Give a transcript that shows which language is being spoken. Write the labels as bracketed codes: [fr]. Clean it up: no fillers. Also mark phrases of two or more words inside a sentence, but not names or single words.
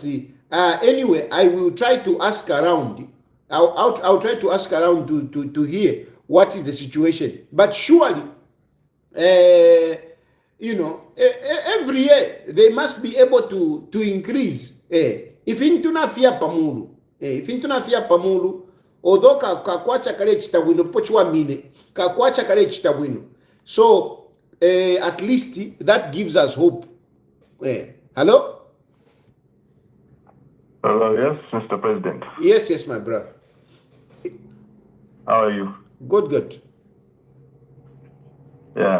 [en] Anyway, I will try to ask around. I'll try to ask around to hear what is the situation. But surely, you know, every year they must be able to increase. [ny] If intuna fia pamulu, although kakwacha kale chitabwino pochwa mine, kakwacha kale chitabwino. [en] So at least that gives us hope. Hello? Hello, yes, Mr. President. Yes, my brother. How are you? Good. Yeah.